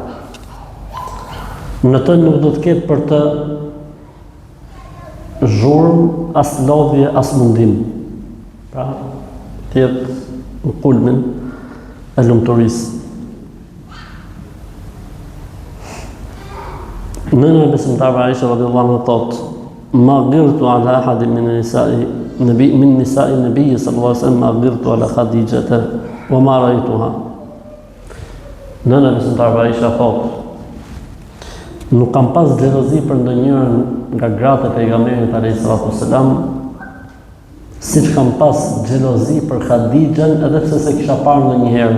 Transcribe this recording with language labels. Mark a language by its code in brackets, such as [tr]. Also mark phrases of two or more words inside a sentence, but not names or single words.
[sq] Në të nuk do të ketë për të zhurmë, as lodhje, as mundim. Pra, të jetë në kulmin e lumturisë. Nëna e besimtarëve Aisha [ar] رضي الله عنها [sq] thotë: [ar] "ما غرت على أحد من نساء النبي صلى الله عليه وسلم ما غرت على خديجة وما رأيتها." [sq] Nëna e besimtarëve Aisha thotë: "Nuk kam pas xhelozi për ndonjërin nga gratë e pejgamberit [ar] عليه الصلاة والسلام, [sq] siç kam pas xhelozi për Khadijën, edhe pse se kisha parë ndonjëherë.